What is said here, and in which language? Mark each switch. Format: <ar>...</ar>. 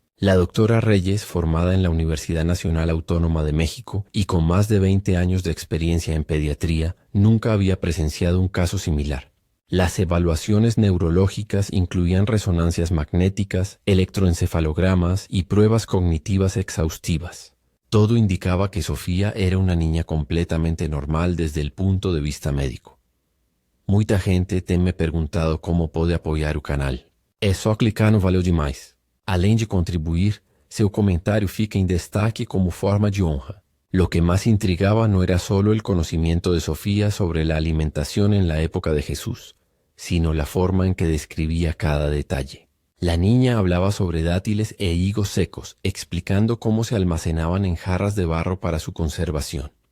<es>La doctora Reyes, formada en la Universidad Nacional Autónoma de México y con más de 20 años de experiencia en pediatría, nunca había presenciado un caso similar. Las evaluaciones neurológicas incluían resonancias magnéticas, electroencefalogramas y pruebas cognitivas exhaustivas. Todo indicaba que Sofía era una niña completamente normal desde el punto de vista médico.</es> <pt>Muita gente tem me perguntado como pode apoiar o canal. É só clicar no Valeu Demais. Além de contribuir, seu comentário fica em destaque como forma de honra.</pt> <es>Lo que más intrigaba no era solo el conocimiento de Sofía sobre la alimentación en la época de Jesús, sino la forma en que describía cada detalle. La niña hablaba sobre dátiles e higos secos, explicando cómo se almacenaban en jarras de barro para su conservación.</es>